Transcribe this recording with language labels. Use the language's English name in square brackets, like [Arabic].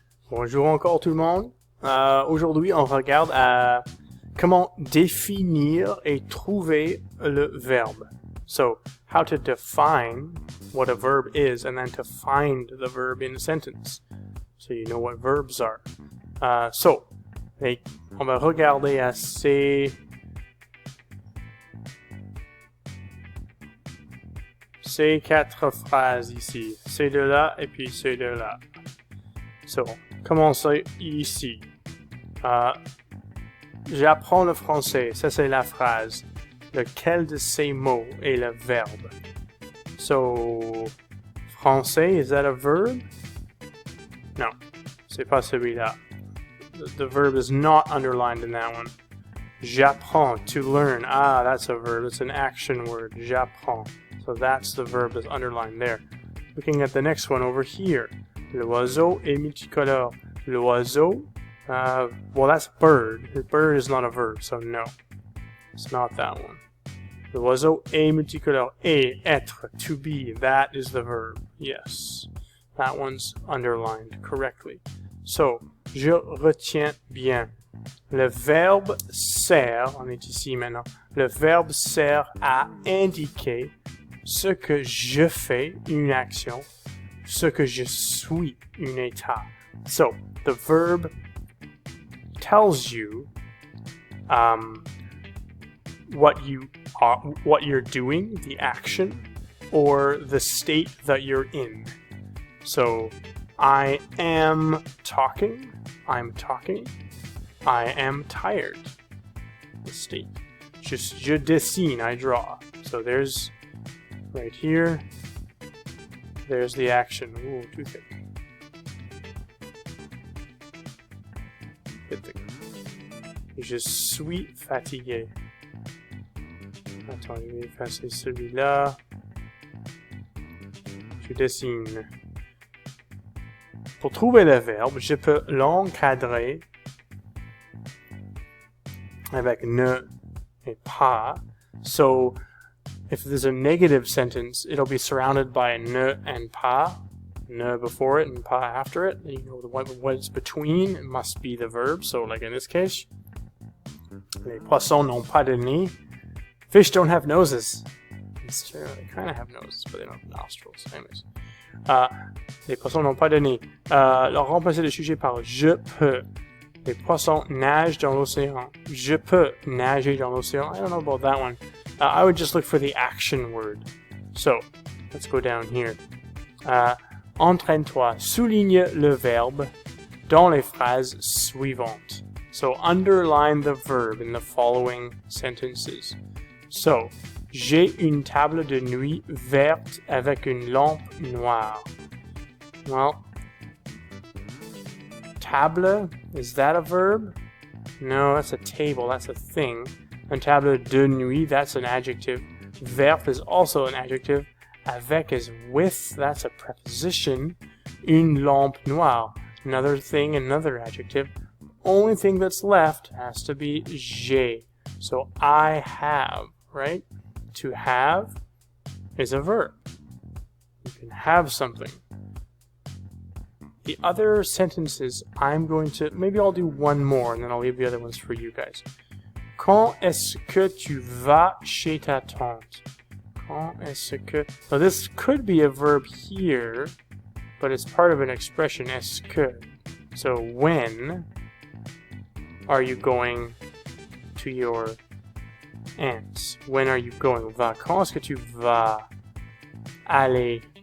[French] Bonjour encore tout le monde. Aujourd'hui, on regarde à comment définir et trouver le verbe. [English] So, how to define what a verb is and then to find the verb in a sentence. So you know what verbs are. [French] On va regarder à ces quatre phrases ici. Ces deux-là et puis ces deux-là. So, commençons ici. J'apprends le français. Ça, c'est la phrase. Lequel de ces mots est le verbe? [English] So, français, is that a verb? No, [French] c'est pas celui-là. [English] The verb is not underlined in that one. J'apprends, to learn. Ah, that's a verb. It's an action word. J'apprends. So that's the verb that's underlined there. Looking at the next one over here. [French] L'oiseau est multicolore. L'oiseau, [English] well, that's bird. Bird is not a verb, so no. It's not that one. [French] L'oiseau est multicolore. [English] Et, être, to be, that is the verb. Yes. That one's underlined correctly. [French] So, je retiens bien. Le verbe sert, on est ici maintenant, le verbe sert à indiquer ce que je fais, une action, ce que je suis, un état. [English] So, the verb tells you what you're doing, the action, or the state that you're in. So, I am talking, I'm talking, I am tired, the state. [French] Je dessine, [English] I draw. So there's, right here, there's the action. Ooh, too thick. Bit thick. [French] Je suis fatigué. Attends, je vais effacer celui-là. Je dessine. Pour trouver le verbe, je peux l'encadrer avec ne et pas. [English] So, if there's a negative sentence, it'll be surrounded by ne and pas. Ne before it and pas after it. You know, what's between must be the verb. So, like in this case, [French] les poissons n'ont pas de nez. [English] Fish don't have noses. It's true, they kind of have noses, but they don't have nostrils. Anyways. [French] Les poissons n'ont pas de nez. Remplacer le sujet par je peux. Les poissons nagent dans l'océan. Je peux nager dans l'océan. [English] I don't know about that one. I would just look for the action word. So, let's go down here. Entraîne-toi. [French] Souligne le verbe dans les phrases suivantes. [English] So, underline the verb in the following sentences. [French] So, j'ai une table de nuit verte avec une lampe noire. [English] Well, table, is that a verb? No, that's a table, that's a thing. [French] Un table de nuit, [English] that's an adjective. Verte is also an adjective. Avec is with, that's a preposition. Une lampe noire, another thing, another adjective. Only thing that's left has to be j'ai. So I have, right? To have is a verb. You can have something. The other sentences, maybe I'll do one more and then I'll leave the other ones for you guys. [French] Quand est-ce que tu vas chez ta tante? Quand est-ce que... [English] Now this could be a verb here, but it's part of an expression, est-ce que. So when are you going to your aunt's? When are you going? Va. [French] Quand est-ce que tu vas aller?